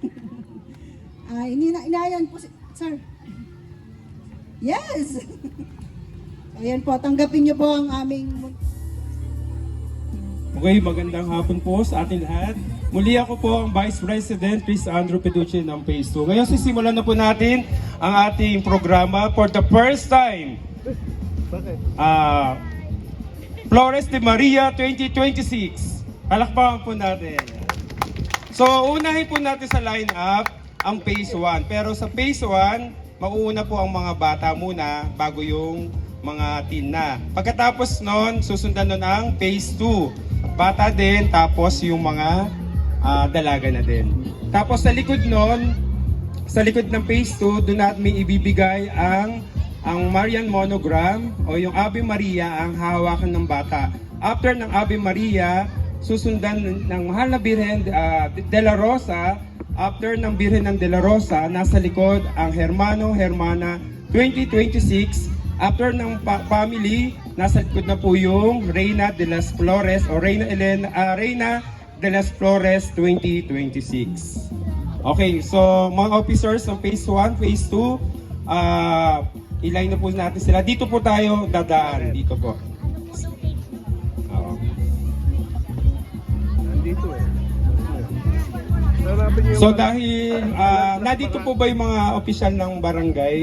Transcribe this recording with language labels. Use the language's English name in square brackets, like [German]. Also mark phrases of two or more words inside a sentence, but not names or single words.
[Filipino] Inayan po si... Sir. Yes! Ayan po, tanggapin niyo po ang aming... Okay, magandang hapon po sa ating lahat. Muli ako po ang Vice President Chris Andrew Peducci ng Phase 2. Ngayon sisimulan na po natin ang ating programa [English] for the first time. [Filipino] Flores de Maria 2026. Palakpakan po natin. So, unahin po natin sa line-up ang Phase 1. Pero sa Phase 1, mauuna po ang mga bata muna bago yung mga teen na. Pagkatapos nun, susundan nun ang Phase 2. Bata din, tapos yung mga dalaga na din. Tapos sa likod nun, sa likod ng Phase 2, doon natin may ibibigay ang Marian Monogram o yung Ave Maria ang hahawakan ng bata. After ng Ave Maria, susundan ng Mahal na Birhen de la Rosa. After ng Birhen ng de la Rosa, nasa likod ang Hermano Hermana 2026. After ng family, nasa likod na po yung Reyna de las Flores o Reyna de las Flores 2026. Okay, so mga officers ng Phase 1, Phase 2, ilay na po natin sila. Dito po tayo dadaan. Dito po. So dahil nandito po ba yung mga opisyal ng barangay?